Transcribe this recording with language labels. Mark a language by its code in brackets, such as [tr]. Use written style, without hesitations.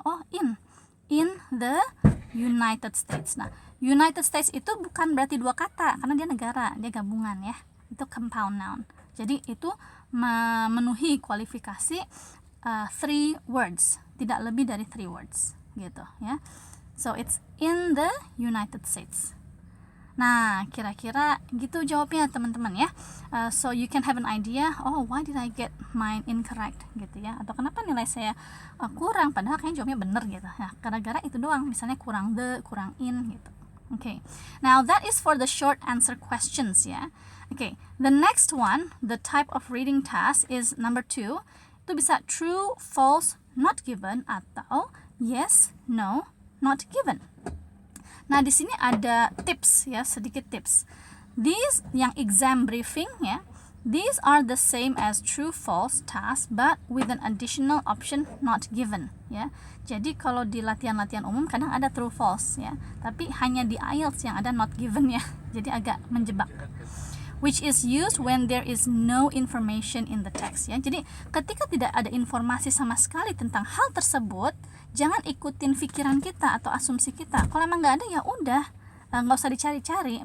[en] Oh, in the United States. [id] Nah, United States itu bukan berarti dua kata karena dia negara, dia gabungan ya. Itu compound noun. Jadi itu memenuhi kualifikasi 3 words, tidak lebih dari 3 words gitu ya. [en] So it's in the United States. [id] Nah, kira-kira gitu jawabnya teman-teman ya. [en] So you can have an idea, oh why did I get mine incorrect [id] gitu ya. Atau kenapa nilai saya kurang padahal kayaknya jawabnya benar gitu. Nah, gara-gara itu doang, misalnya kurang the, kurang in gitu. [en] Okay, now that is for the short answer questions ya. Okay, the next one, the type of reading task is number 2. [id] Itu bisa true, false, not given atau yes, no, not given. Nah, di sini ada tips ya, sedikit tips. [en] These yang exam briefing ya, these are the same as true false task but with an additional option not given ya. [id] Jadi kalau di latihan-latihan umum kadang ada true false ya, tapi hanya di IELTS yang ada not given ya. Jadi agak menjebak. [en] Which is used when there is no information in the text ya. [id] Jadi ketika tidak ada informasi sama sekali tentang hal tersebut, jangan ikutin pikiran kita atau asumsi kita. Kalau emang nggak ada ya udah, nggak usah dicari-cari.